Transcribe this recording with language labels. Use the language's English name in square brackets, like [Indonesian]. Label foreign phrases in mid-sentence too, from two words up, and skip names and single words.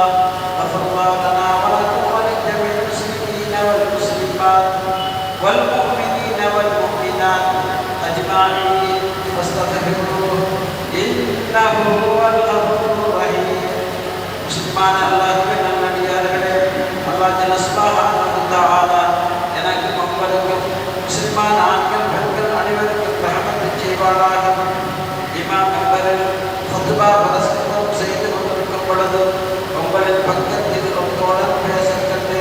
[Arabic] غفر الله لنا ولكم ولجميع المسلمين والمسلمات والمؤمنين والمؤمنات أجمعين واستغفروه إنه هو الغفور الرحيم. مسلمان الله [Tamil] நல்லடியார்களே, அல்லாஹ் [Arabic] جل سبحانه تعالى [Tamil] எனக்கு உங்களுக்கும் முஸ்லிமான ஆண்கள் பெண்கள் அனைவருக்கும் ரஹமத் செய்வாராக. இமாம் மெம்பரில் ஃபத்வா பிரசங்கம் செய்து கொண்டிருக்கும் பொழுது உங்களின் பக்கத்தில் ஒரு தோழர் பேசுகிறது.